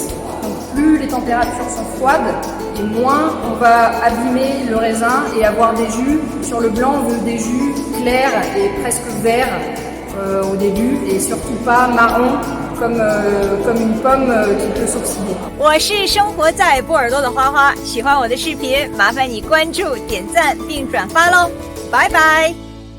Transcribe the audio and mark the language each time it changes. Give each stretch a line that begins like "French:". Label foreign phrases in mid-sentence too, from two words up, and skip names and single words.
French: Donc plus les températures sont froides, et moins on va abîmer le raisin et avoir des jus. Sur le blanc, on veut des jus clairs et presque verts au début, et surtout pas marron comme une pomme qui peut s'oxyder.
Chinese: 我是生活在波尔多的花花，喜欢我的视频，麻烦你关注、点赞并转发喽，拜拜。